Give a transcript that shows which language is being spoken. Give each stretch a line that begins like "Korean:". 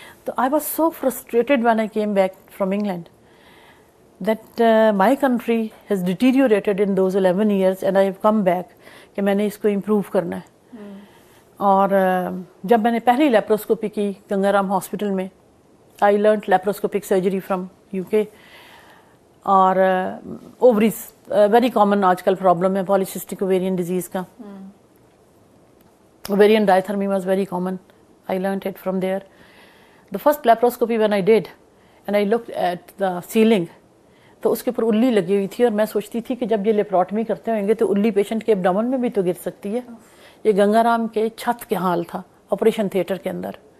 English: تو I was so frustrated when I came back from England that my country has deteriorated in those 11 years and I have come back
Urdu: کہ میں نے اس کو improve کرنا ہے. اور جب میں نے پہلی لیپروسکوپی کی گنگارام ہاسپٹل میں،
English: I learned laparoscopic surgery from UK.
Urdu: اور اووریز ویری کامن آج کل پرابلم ہے پالیسسٹک اوویرین ڈیزیز کا.
English: Ovarian diathermy was very common. I learned it from there. The first laparoscopy when I did, and I looked at the ceiling,
Urdu: تو اس کے اوپر الی لگی ہوئی تھی، اور میں سوچتی تھی کہ جب یہ لیپروٹمی کرتے ہوئیں گے تو الی پیشنٹ کے ایبڈومن میں بھی تو گر سکتی ہے. یہ گنگارام کے چھت کے حال تھا آپریشن تھیٹر کے اندر.